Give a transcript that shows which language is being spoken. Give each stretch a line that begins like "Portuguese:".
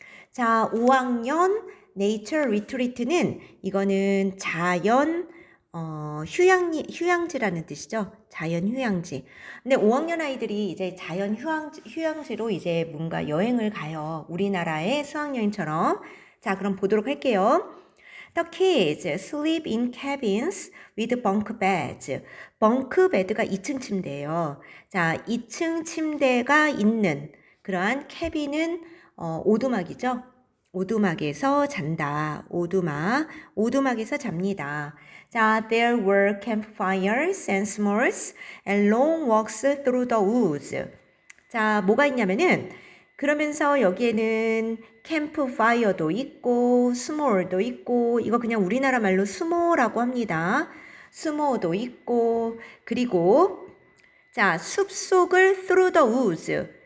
Korean: 자, 5학년 네이처 리트리트는 이거는 자연 휴양지라는 뜻이죠. 자연 휴양지. 근데 5학년 아이들이 이제 자연 휴양지로 이제 뭔가 여행을 가요. 우리나라의 수학여행처럼. 자, 그럼 보도록 할게요.
English: The kids sleep in cabins with bunk beds.
Korean: 벙크 베드가 2층 침대예요. 자, 2층 침대가 있는 그러한 캐빈은 오두막이죠. 오두막에서 잔다. 오두막에서 잡니다.
English: 자, there were campfires and s'mores and long walks through the woods.
Korean: 자, 뭐가 있냐면은 그러면서 여기에는 캠프파이어도 있고 스몰도 있고 이거 그냥 우리나라 말로 스모라고 합니다. 스모도 있고 그리고 자, 숲속을
English: through the woods.